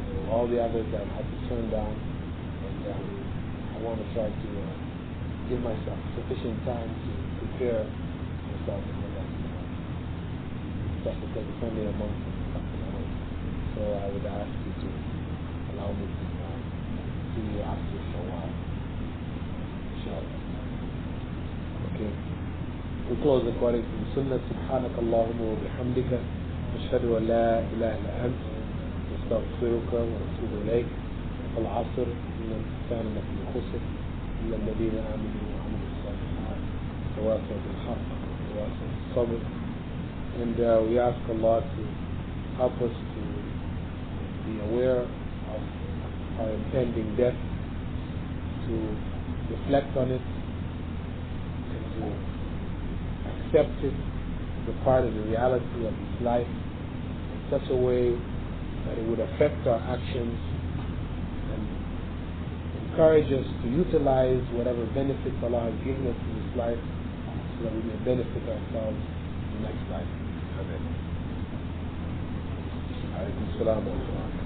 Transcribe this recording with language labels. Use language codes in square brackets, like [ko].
[en] All the others I've had to turn down, and I want to try to give myself sufficient time to prepare myself for that. Just because it's only a month and something away. So I would ask you to allow me to see you after for a while. Inshallah. Okay. We close according to the Sunnah. [ar] سبحانك اللهم وبحمدك نشهد أن لا إله إلا أنت نستغفرك ونتوب إليك. العصر إن الإنسان لفي خسر إلا الذين آمنوا وعملوا الصالحات تواصوا بالحق تواصوا بالصبر. [en] And we ask Allah to help us to be aware of our impending death, to reflect on it, and to accept it as a part of the reality of this life in such a way that it would affect our actions and encourage us to utilize whatever benefits Allah has given us in this life so that we may benefit ourselves in the next life. Amen. [ar] Alaykum salam wa rahmatullah.